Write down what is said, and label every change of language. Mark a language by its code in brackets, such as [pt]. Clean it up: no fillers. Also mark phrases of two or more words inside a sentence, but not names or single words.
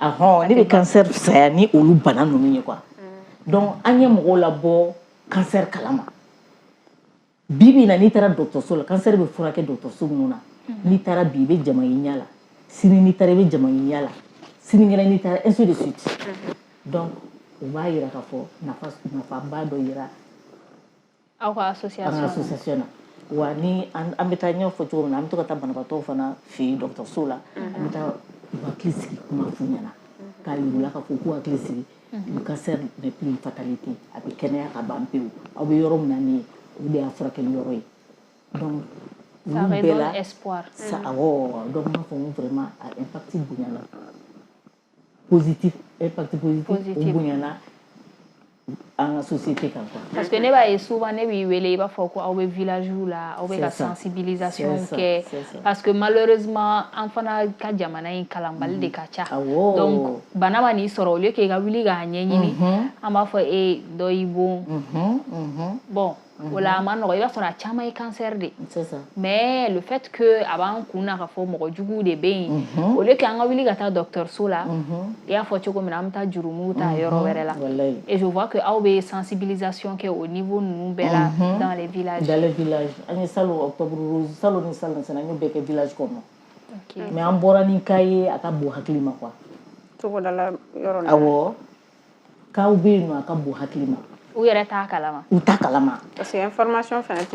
[bm] Ne bɛ cancer fisaya ni olu bana ninnu ye quoi. Donc an ye mɔgɔw labɔ cancer kalama bi bi in na n'i taara dɔgɔtɔrɔso la cancer bɛ furakɛ dɔgɔtɔrɔso minnu na n'i taara bi i bɛ jama ye ɲɛ la sini n'i taara i bɛ jama ye ɲɛ la sinikɛnɛ n'i taara [fr] ainsi de suite. [bm] Donc u b'a yira k'a fɔ nafaba dɔ yira aw ka association na. Wa ni an bɛ taa ɲɛfɔ cogo min na an bɛ to ka taa banabaatɔw fana fɛ yen dɔgɔtɔrɔso la an bɛ taa hakili sigi kuma f'u ɲɛna k'a yir'u k'a fɔ k'u hakili sigi le [fr] cancer n'est plus une fatalité [bm] a bɛ kɛnɛya ka ban pewu aw bɛ yɔrɔ min na nin ye o de y'a furakɛli yɔrɔ ye donc [fr] ça redonne espoir [bm] ça donc n b'a fɔ n ko vraiment a impact bonyana positif [fr] impact positif [bm] o bonyana an ka société kan quoi [fr] parce que [bm] ne b'a ye souvent ne b'i wele i b'a fɔ ko aw bɛ village la aw bɛ ka sensibilisation kɛ [fr] parce que malheureusement [bm] an fana ka jamana in kalanbali de ka ca donc bana ma n'i sɔrɔ [fr] au lieu que [bm] i ka wuli k'a ɲɛɲini an b'a fɔ dɔ y'i bon bon o la a ma nɔgɔ i b'a sɔrɔ a caman ye cancer de [fr] mais le fait que [bm] a b'an kun na k'a fɔ mɔgɔ juguw de bɛ yen [fr] au lieu que [bm] an ka wuli ka taa dɔgɔtɔrɔso la i y'a fɔ cogo min na an bɛ taa jurumuw ta yɔrɔ wɛrɛ la [fr] et je vois que [bm] aw bɛ sensibilisation kɛ [fr] au niveau [bm] ninnu bɛɛ la [fr] dans les villages [bm] an ye salon octobre rose salon ni salon sɛnɛ an y'o bɛɛ kɛ village kɔnɔ mais an bɔra ni cas ye a ka bon hakili ma quoi cogodala yɔrɔ la awɔ k'aw bɛ yen nɔ a ka bon hakili ma u yɛrɛ t'a kalama u t'a kalama [fr] parce que information [bm] fana tɛ